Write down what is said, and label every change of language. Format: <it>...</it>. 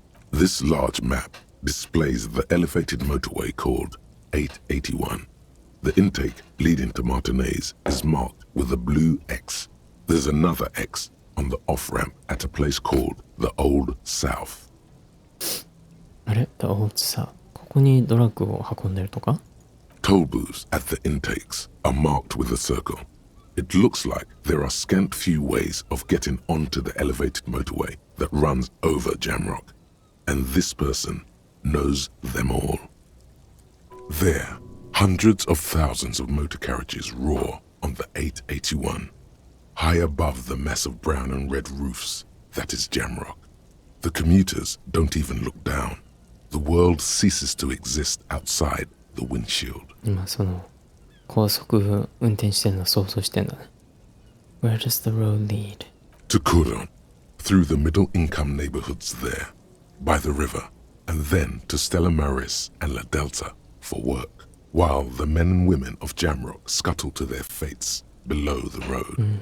<en>This large map displays the elevated motorway called 881. The intake leading to Martinez is marked with a blue X. There's another X on the off-ramp at a place called the Old South.</en> <ja>あれ？The Old South. ここにドラッグを運んでるとか？</ja> <en>Toll booths at the intakes are marked with a circle. It looks like there are scant few ways of getting onto the elevated motorway that runs over Jamrock, and this person knows them all. There, hundreds of thousands of motor carriages roar on the 881, high above the mass of brown and red roofs that is Jamrock. The commuters don't even look down. The world ceases to exist outside the windshield.</en> <ja>今その高速運転してるの想像してんだね。</ja> <en>Where does the road lead? To Kuron, through the middle-income neighborhoods there, by the river, and then to Stella Maris and La Delta for work, while the men and women of Jamrock scuttle to their fates below the road.</en>